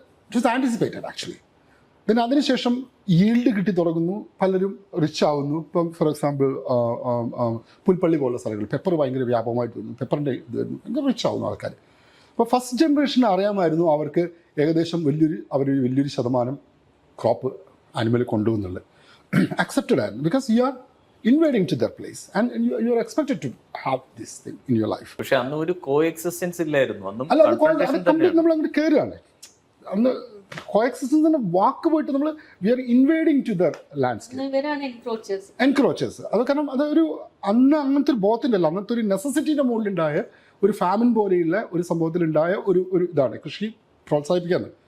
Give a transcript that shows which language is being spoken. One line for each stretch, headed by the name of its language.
Malayalam: ഇത് anticipated actually. പിന്നെ അതിനുശേഷം ഈൽഡ് കിട്ടി തുടങ്ങുന്നു, പലരും റിച്ച് ആവുന്നു. ഇപ്പം
English: for example
Malayalam: പുൽപ്പള്ളി പോലുള്ള സ്ഥലങ്ങൾ പെപ്പർ ഭയങ്കര വ്യാപകമായിട്ട് വരുന്നു, പെപ്പറിൻ്റെ ഇത് വരുന്നു, ഭയങ്കര റിച്ച് ആവുന്നു ആൾക്കാർ. അപ്പോൾ ഫസ്റ്റ് ജനറേഷന് അറിയാമായിരുന്നു അവർക്ക് ഏകദേശം വലിയൊരു ശതമാനം ക്രോപ്പ് ആനിമൽ കൊണ്ടുപോകുന്നുള്ളത്.
English: accepted
Malayalam: ആയിരുന്നു,
English: Because you are invading to their place and you are expected to have this thing in your life.
Malayalam: പക്ഷെ അന്ന് ഒരു കോഎക്സിസ്റ്റൻസ് ഇല്ലായിരുന്നു. അല്ല, നമ്മൾ അങ്ങോട്ട് കയറുകയാണ്. അന്ന് കോഎക്സിസ്റ്റൻസിന്റെ വാക്ക് പോയിട്ട് നമ്മൾ
English: we are invading to their landscape,
Malayalam: എൻക്രോച്ചേഴ്സ്. അത് കാരണം അതൊരു അന്ന് അങ്ങനത്തെ ഒരു ബോധത്തിൻ്റെ അല്ല, അന്നത്തെ ഒരു നെസസിറ്റിയുടെ മുകളിലുണ്ടായ ഒരു ഫാമിൻ പോലെയുള്ള ഒരു സംഭവത്തിലുണ്ടായ ഒരു ഇതാണ് കൃഷി പ്രോത്സാഹിപ്പിക്കാൻ.